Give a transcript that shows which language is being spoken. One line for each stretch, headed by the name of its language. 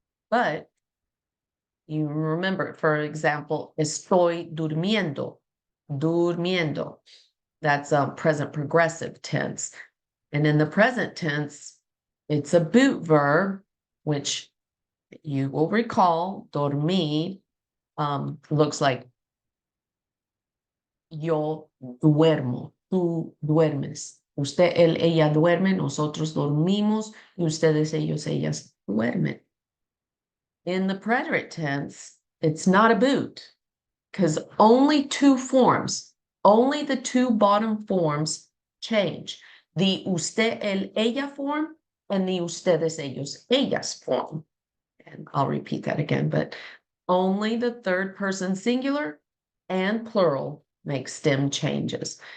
English: But you remember, for example,
Spanish: estoy durmiendo. Durmiendo.
English: That's present progressive tense. And in the present tense, it's a boot verb, which you will recall, dormir, looks like
Spanish: yo duermo, tú duermes. Usted, él, ella duerme, nosotros dormimos, y ustedes, ellos, ellas duermen.
English: In the preterite tense, it's not a boot because only two forms, only the two bottom forms change. The
Spanish: usted, el, ella
English: form and the
Spanish: ustedes, ellos, ellas
English: form. And I'll repeat that again, but only the third person singular and plural make stem changes.